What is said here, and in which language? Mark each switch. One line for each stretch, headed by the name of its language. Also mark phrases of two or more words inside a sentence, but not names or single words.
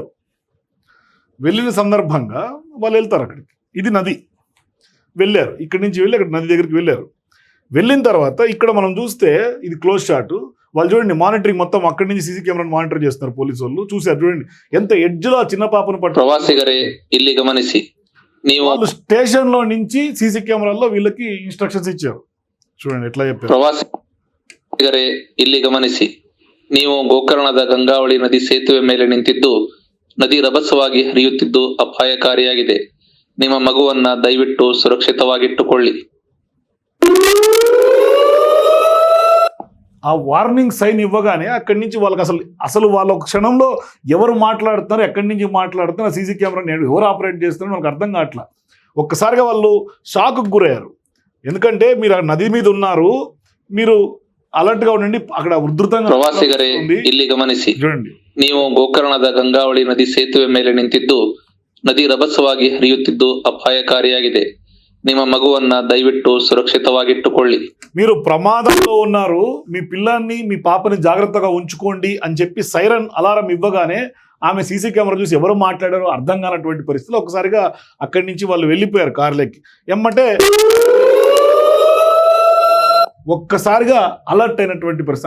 Telugu: వెళ్ళిన సందర్భంగా వాళ్ళు వెళ్తారు అక్కడికి. ఇది నది. వెళ్ళారు, ఇక్కడి నుంచి వెళ్ళి అక్కడ నది దగ్గరికి వెళ్ళారు. వెళ్ళిన తర్వాత ఇక్కడ మనం చూస్తే ఇది
English: close shot.
Telugu: వాళ్ళు చూడండి మానిటరింగ్ మొత్తం అక్కడి నుంచి సీసీ కెమెరాను మానిటర్ చేస్తున్నారు పోలీసు వాళ్ళు. చూసారు చూడండి ఎంత ఎడ్జ్లో ఆ చిన్న పాపను పట్టు.
Kannada: ಪ್ರವಾಸಿಗರೇ ಇಲ್ಲಿ ಗಮನಿಸಿ,
Telugu: వాళ్ళు స్టేషన్ లో నుంచి సీసీ కెమెరాల్లో వీళ్ళకి ఇన్స్ట్రక్షన్స్ ఇచ్చారు. చూడండి ఎట్లా చెప్పారు.
Kannada: ಪ್ರವಾಸಿಗರೇ ಇಲ್ಲಿ ಗಮನಿಸಿ, ನೀವು ಗೋಕರ್ಣದ ಗಂಗಾವಳಿ ನದಿ ಸೇತುವೆ ಮೇಲೆ ನಿಂತಿದ್ದು ನದಿ ರಭಸವಾಗಿ ಹರಿಯುತ್ತಿದ್ದು ಅಪಾಯಕಾರಿಯಾಗಿದೆ. ನಿಮ್ಮ ಮಗುವನ್ನ ದಯವಿಟ್ಟು ಸುರಕ್ಷಿತವಾಗಿಟ್ಟುಕೊಳ್ಳಿ.
Telugu: ఆ
English: warning sign
Telugu: ఇవ్వగానే అక్కడి నుంచి వాళ్ళకి అసలు వాళ్ళ ఒక క్షణంలో ఎవరు మాట్లాడుతున్నారు, ఎక్కడి నుంచి మాట్లాడుతున్నారు, సీసీ కెమెరాని ఎవరు ఆపరేట్ చేస్తున్నారు వాళ్ళకి అర్థం కావట్లా. ఒక్కసారిగా వాళ్ళు షాక్కు గురయ్యారు. ఎందుకంటే మీరు ఆ నది మీద ఉన్నారు, మీరు అలర్ట్ గా ఉండండి, అక్కడ ఉధృతంగా.
Kannada: ಪ್ರವಾಸಿಗರೇ ಇಲ್ಲಿ ಗಮನಿಸಿ,
Telugu: చూడండి
Kannada: ನೀವು ಗೋಕರ್ಣದ ಗಂಗಾವಳಿ ನದಿ ಸೇತುವೆ ಮೇಲೆ ನಿಂತಿದ್ದು ನದಿ ರಭಸವಾಗಿ ಹರಿಯುತ್ತಿದ್ದು ಅಪಾಯಕಾರಿಯಾಗಿದೆ. ನಿಮ್ಮ ಮಗುವನ್ನ ದಯವಿಟ್ಟು ಸುರಕ್ಷಿತವಾಗಿಟ್ಟುಕೊಳ್ಳಿ.
Telugu: మీరు ప్రమాదంలో ఉన్నారు, మీ పిల్లాన్ని మీ పాపని జాగ్రత్తగా ఉంచుకోండి అని చెప్పి
English: siren alarm
Telugu: ఇవ్వగానే ఆమె సీసీ కెమెరా చూసి ఎవరు మాట్లాడారో అర్థం కానటువంటి పరిస్థితిలో ఒక్కసారిగా అక్కడి నుంచి వాళ్ళు వెళ్ళిపోయారు కార్లెక్కి. ఎమ్మటే ఒక్కసారిగా అలర్ట్ అయినటువంటి పరిస్థితి.